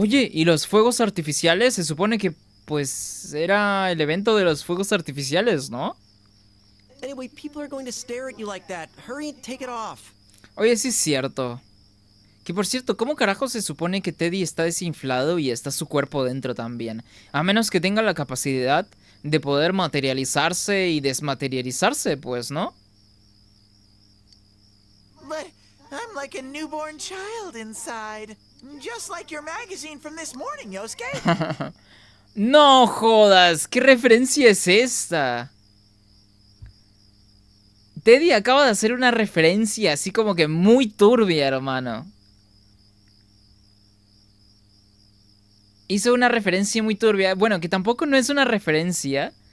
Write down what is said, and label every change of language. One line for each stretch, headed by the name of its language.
Spanish: Oye, ¿y los fuegos artificiales? Se supone que, pues, era el evento de los fuegos artificiales, ¿no?
English: Anyway, people are going to stare at you like that. Hurry and take it off.
Spanish: Oye, sí es cierto. Que por cierto, ¿cómo carajo se supone que Teddy está desinflado y está su cuerpo dentro también? A menos que tenga la capacidad de poder materializarse y desmaterializarse, pues, ¿no?
English: But I'm like a newborn child inside. Just like your magazine from this morning, Yosuke.
Spanish: No jodas, ¿qué referencia es esta? Teddy acaba de hacer una referencia así como que muy turbia, hermano. Hizo una referencia muy turbia. Bueno, que tampoco no es una referencia.